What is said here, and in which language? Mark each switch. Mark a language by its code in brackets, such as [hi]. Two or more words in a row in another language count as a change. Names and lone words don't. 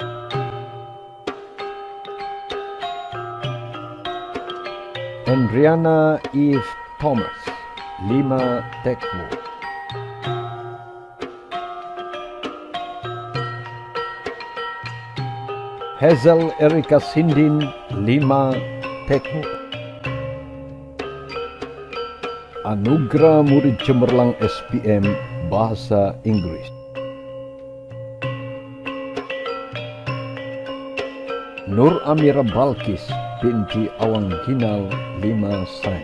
[ms] Andriana Eve Thomas 5 tekwo. Hazel Erika Sindin 5 tekwo. Anugerah Murid Cemerlang SPM Bahasa Inggris. Nur Amira Balkis binti Awang Ginal 5 sain.